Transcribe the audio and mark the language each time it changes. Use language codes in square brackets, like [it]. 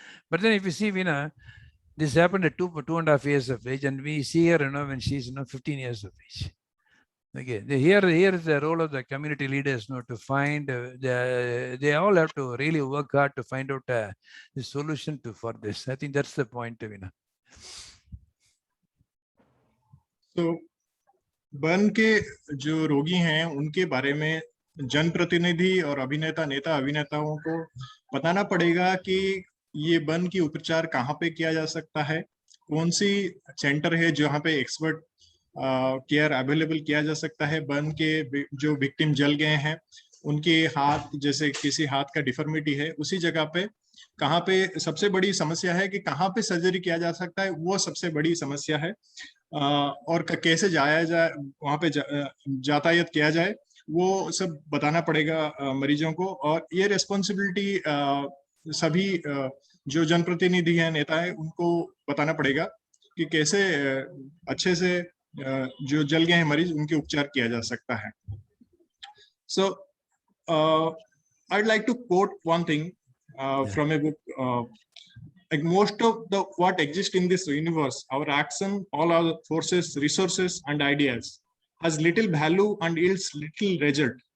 [en] But then if you see Veena, this happened at 2.5 years of age, and we see her, when she's 15 years of age. Okay, here is the role of the community leaders, to find they all have to really work hard to find out the solution for this. I think that's the point, Veena. [hi] तो burn के जो रोगी हैं उनके बारे में जनप्रतिनिधि और अभिनेता नेता अभिनेताओं को बताना पड़ेगा कि ये बर्न की उपचार कहाँ पे किया जा सकता है, कौन सी सेंटर है जहाँ पे एक्सपर्ट केयर अवेलेबल किया जा सकता है। बर्न के जो विक्टिम जल गए हैं उनके हाथ, जैसे किसी हाथ का डिफॉर्मिटी है, उसी जगह पे कहाँ पे सबसे बड़ी समस्या है कि कहाँ पे सर्जरी किया जा सकता है, वो सबसे बड़ी समस्या है। और कैसे जाया जाए, वहाँ पे यातायात किया जाए, वो सब बताना पड़ेगा मरीजों को। और ये रेस्पॉन्सिबिलिटी सभी जो जनप्रतिनिधि हैं, नेता हैं, उनको बताना पड़ेगा कि कैसे अच्छे से जो जल गए हैं मरीज, उनके उपचार किया जा सकता है। [en] So I'd like to quote one thing from a book. Like most of the what exists in this universe, our action, all our forces, resources, and ideas, has little value and yields little result.